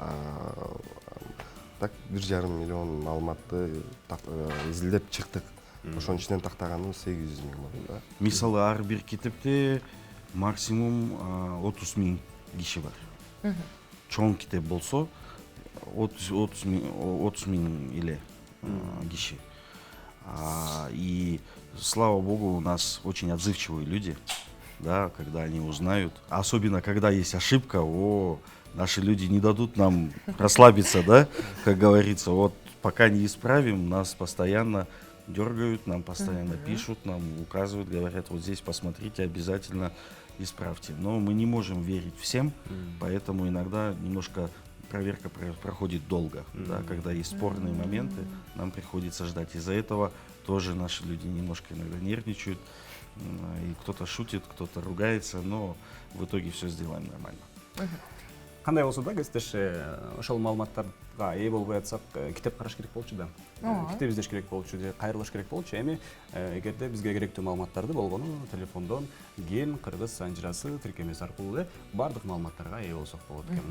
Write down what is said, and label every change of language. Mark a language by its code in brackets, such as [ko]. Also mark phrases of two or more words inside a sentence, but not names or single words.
[ky] Так 1,5 миллион маалыматты изилдеп чыктык. Ошонун ичинен тактаганыбыз 800 миң болду да. Мисалы ар бир китепте максимум 30 миң киши бар. Чоң китеп болсо 30 миң эле киши. [ru] И слава богу, у нас очень отзывчивые люди, да, когда они узнают, особенно когда есть ошибка, наши люди не дадут нам расслабиться, да, как говорится, вот пока не исправим, нас постоянно дергают, нам постоянно пишут, нам указывают, говорят, вот здесь посмотрите, обязательно исправьте. Но мы не можем верить всем, поэтому иногда немножко проверка проходит долго, да, когда есть спорные моменты, нам приходится ждать. Из-за этого тоже наши люди немножко иногда нервничают, и кто-то шутит, кто-то ругается, но в итоге все сделаем нормально. [ky] Кандай болсо да, кесиптеш, ошол маалыматтарга ээ болбой атсак, китеп караш керек болчу да. Китеп издеш керек болчу, же кайрылыш керек болчу. Эми эгерде бизге керектүү маалыматтарды болгону телефондон ген кыргыз санжырасы тиркемеси аркылуу эле бардык маалыматтарга ээ болсок болот экен.